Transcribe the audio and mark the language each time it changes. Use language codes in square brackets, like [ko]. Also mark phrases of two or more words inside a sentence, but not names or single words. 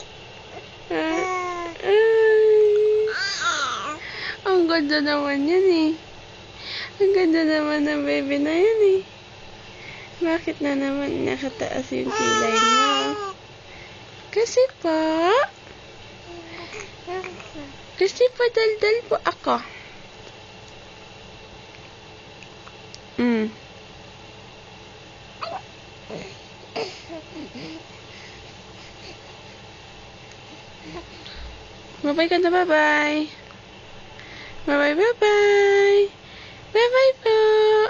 [tl] Ang ganda naman yan eh. Ang ganda naman ng baby na yan eh. Bakit na naman nakataas yung kilay mo? Kasi padaldal po ako. Bye-bye ka na, bye-bye. Bye-bye, bye-bye. Bye-bye po.